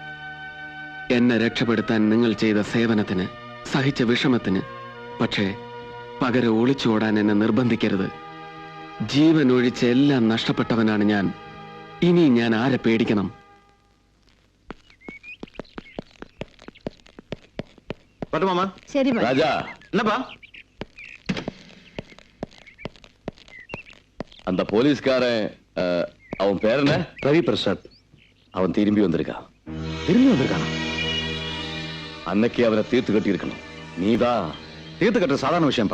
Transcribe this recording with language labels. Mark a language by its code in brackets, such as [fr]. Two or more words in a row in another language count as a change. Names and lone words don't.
[ml] എന്നെ രക്ഷപ്പെടുത്താൻ നിങ്ങൾ ചെയ്ത സേവനത്തിന്, സഹിച്ച വിഷമത്തിന്. പക്ഷേ പകരം ഒളിച്ചോടാൻ എന്നെ നിർബന്ധിക്കരുത്. ജീവൻ ഒഴിച്ച് എല്ലാം നഷ്ടപ്പെട്ടവനാണ് ഞാൻ. ഇനി ഞാൻ ആരെ പേടിക്കണം? ശരി [ta] ராஜா, என்னப்பா அந்த போலீஸ்காரன் அவன் பேர் என்ன? ரவி பிரசாத். அவன் திரும்பி வந்திருக்கான். திரும்பி வந்திருக்கானா? அன்னைக்கு அவரை தீர்த்து கட்டி இருக்கணும். நீதான் தீர்த்து கட்டுற சாதாரண விஷயம்ப்பா.